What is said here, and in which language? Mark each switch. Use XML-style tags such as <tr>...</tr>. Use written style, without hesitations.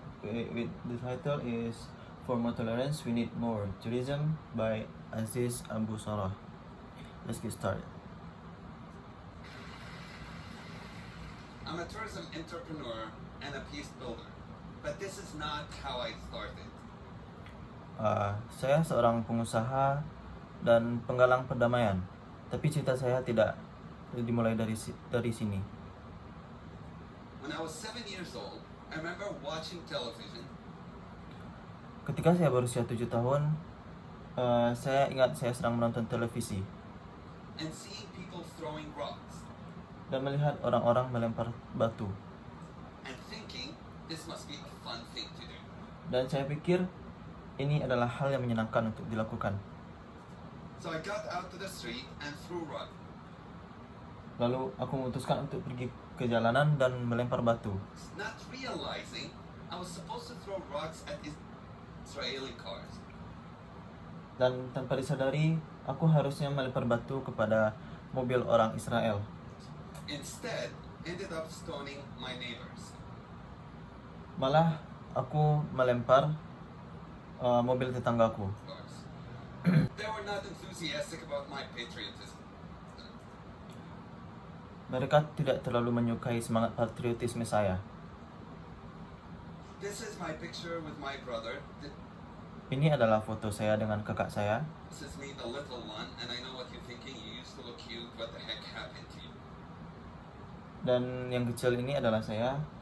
<en>With the title is "For More Tolerance, We Need More Tourism" by Aziz Abu Sarah. Let's get started. I'm a tourism entrepreneur and a peace builder, but this is not how I started.</en> <id>Saya seorang pengusaha dan penggalang perdamaian, tapi cerita saya tidak dimulai dari sini.</id> <en>When I was 7 years old, I remember watching television.</en> <id>Ketika saya berusia 7 tahun, saya ingat saya sedang menonton televisi</id> <en>And seeing people throwing rocks</en> <id>dan melihat orang-orang melempar batu.</id> <en>and thinking this must be a fun thing to do.</en> <id>Dan saya pikir ini adalah hal yang menyenangkan untuk dilakukan.</id> <en>So I got out to the street and threw rock.</en> <id>Lalu aku memutuskan untuk pergi ke jalanan dan melempar batu.</id> <en>Not realizing I was supposed to throw rocks at Israeli cars.</en> <id>Dan tanpa disadari, aku harusnya melempar batu kepada mobil orang Israel.</id> <en>Instead, ended up stoning my neighbors.</en> <id>Malah aku melempar mobil tetanggaku.</id> <en>Cars. They were not enthusiastic about my patriotism.</en> <id>Mereka tidak terlalu menyukai semangat patriotisme saya.</id> <en>This is my picture with my brother.</en> <id>Ini adalah foto saya dengan kakak saya.</id> <en>This is me, the little one, and I know what you're thinking. You used to look cute. What the heck happened to you?</en> <id>Dan yang kecil ini adalah saya.</id>